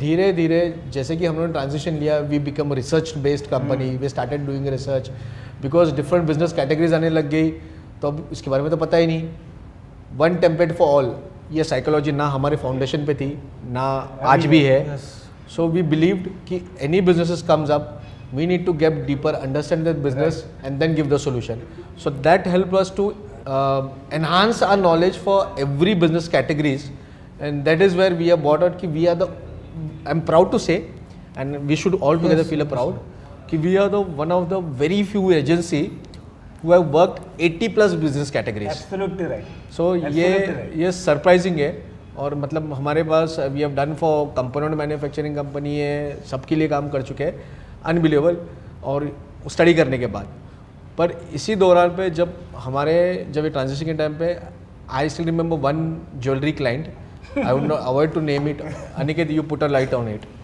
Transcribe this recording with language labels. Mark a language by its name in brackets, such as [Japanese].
[Hindi] धीरे धीरे जैसे कि हम लोगों ने ट्रांजिशन लिया, [English] we become research based company, we started doing research, because different business categories [Hindi] आने लग गई, तो अब इसके बारे में तो पता ही नहीं। [English] one template for all, [Hindi] ये साइकोलॉजी ना हमारे फाउंडेशन पे थी, ना आज भी है। [English] So we believed कि any businesses comes up, we need to get deeper, understand the business, and then give the solution. So that helped us to enhance our knowledge for every business categories, and that is where we are brought out ki we are the, I'm proud to say, and we should all together feel proud ki we are the one of the very few agency who have worked 80 plus business categories. Absolutely right. So Absolutely right. [Hindi] ये surprising है, और मतलब हमारे पास [English] we have done for component manufacturing company [Hindi] है, सबके लिए काम कर चुके हैं, अनबिलीवेबल, और स्टडी करने के बाद। पर इसी दौरान पे जब ये ट्रांजिशन के टाइम पे, [English] I still remember one jewellery client, I would not avoid to name it, Aniket you put a light on it.